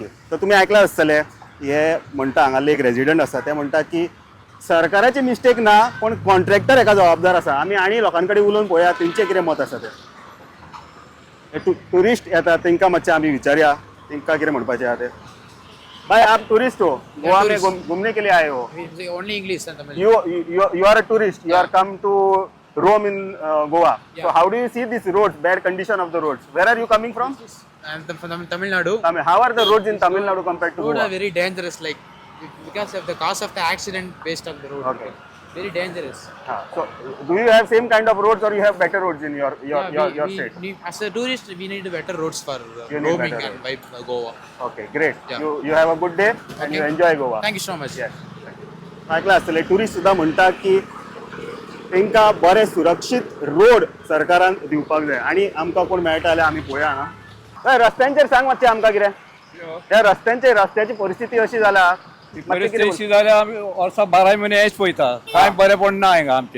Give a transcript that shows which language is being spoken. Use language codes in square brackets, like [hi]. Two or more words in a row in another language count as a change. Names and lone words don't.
[kok] तर तुमी आयकलां आसतलें हे म्हणटा हांगाले एक रेजिडेंट आसा ते म्हणटा की सरकाराची मिस्टेक ना पण कॉन्ट्रॅक्टर हेका जबाबदार आसा. आमी आनी लोकां कडेन उलोवन पळोवया तेंचें कितें मत आसा ते. टुरिस्ट येता तेंकां मातशें आमी विचारया तेंकां कितें म्हणपाचें आहा ते. [hi] भाई आप टूरिस्ट हो गोवा में घूमने के लिए आए हो. [en] Only English and Tamil. You are a tourist. You are come to roam in Goa. So how do you see these roads? Bad condition of the roads. Where are you coming from? I'm from Tamil Nadu. How are the roads in Tamil Nadu compared to Road are Goa? very dangerous, like because of the cause of the accident based on the road. Okay. Very dangerous. So do you have same kind of roads or you have better roads in your state? As a tourist, we need better roads for You need roaming better and by Goa. Okay, great. Yeah. You have a good day and you enjoy Goa. Thank you so much. Yes. [kok] ऐकलं आसतलें टुरिस्ट सुद्दां म्हणटा की तांकां बरे सुरक्षीत रोड सरकारान दिवपाक जाय. आनी आमकां कोण मेळटा जाल्यार आमी पळोवया हांगा. हय, रस्त्यांचेर सांग मातशें आमकां कितें त्या रस्त्याची परिस्थिती अशी जाला मातशें कितें परिस्थिती जाल्यार आमी वर्सा 12 म्हयने हेच पळयता कांय बरें पडना हांगा आमचें